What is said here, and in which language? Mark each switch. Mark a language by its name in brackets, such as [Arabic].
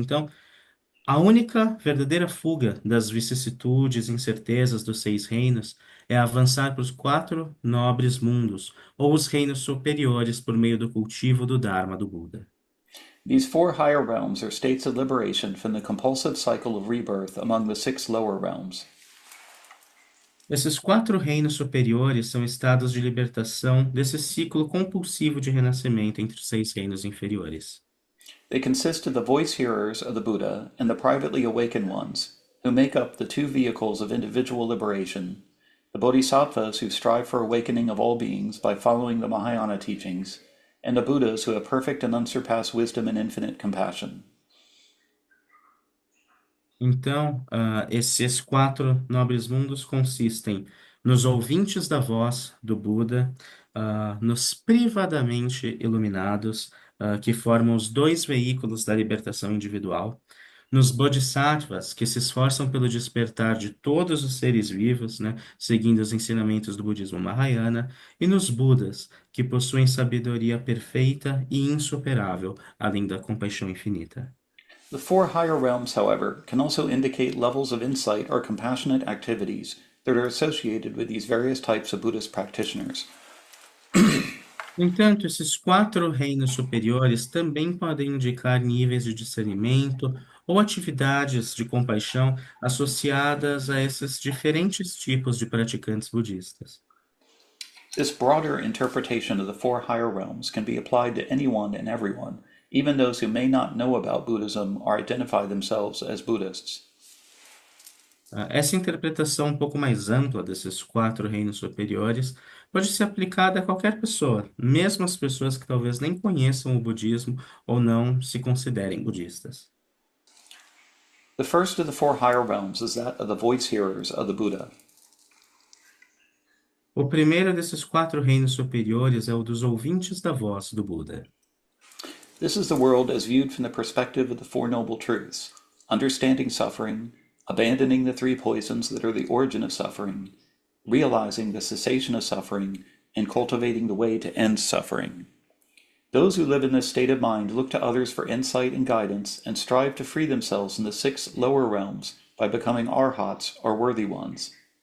[Portuguese] Então, a única verdadeira fuga das vicissitudes e incertezas dos seis reinos é avançar para os quatro nobres mundos, ou os reinos superiores por meio do cultivo do Dharma do Buda. [English] These four higher realms are states of liberation from the compulsive cycle of rebirth among the six lower realms. [Portuguese] Esses quatro reinos superiores são estados de libertação desse ciclo compulsivo de renascimento entre os seis reinos inferiores. [English] They consist of the voice hearers of the Buddha and the privately awakened ones, who make up the two vehicles of individual liberation, the bodhisattvas who strive for awakening of all beings by following the Mahayana teachings, and the Buddhas who have perfect and unsurpassed wisdom and infinite compassion. [Portuguese] Então, esses quatro nobres mundos consistem nos ouvintes da voz do Buda, nos privadamente iluminados, que formam os dois veículos da libertação individual, nos bodhisattvas, que se esforçam pelo despertar de todos os seres vivos, né, seguindo os ensinamentos do budismo Mahayana, e nos Budas, que possuem sabedoria perfeita e insuperável, além da compaixão infinita. [English] The four higher realms, however, can also indicate levels of insight or compassionate activities that are associated with these various types of Buddhist practitioners. [Portuguese] No entanto, esses quatro reinos superiores também podem indicar níveis de discernimento ou atividades de compaixão associadas a esses diferentes tipos de praticantes budistas. [English] This broader interpretation of the four higher realms can be applied to anyone and everyone, even those who may not know about Buddhism or identify themselves as Buddhists. [Portuguese] Essa interpretação um pouco mais ampla desses quatro reinos superiores pode ser aplicada a qualquer pessoa, mesmo as pessoas que talvez nem conheçam o budismo ou não se considerem budistas. [English] The first of the four higher realms is that of the voice hearers of the Buddha. [Portuguese] O primeiro desses quatro reinos superiores é o dos ouvintes da voz do Buda. [English] This is the world as viewed from the perspective of the Four Noble Truths: understanding suffering, abandoning the three poisons that are the origin of suffering, realizing the cessation of suffering, in cultivating the way to end suffering. Those who live in this state of mind look to others for insight and guidance and strive to free themselves in the six lower realms by becoming arhats or worthy ones.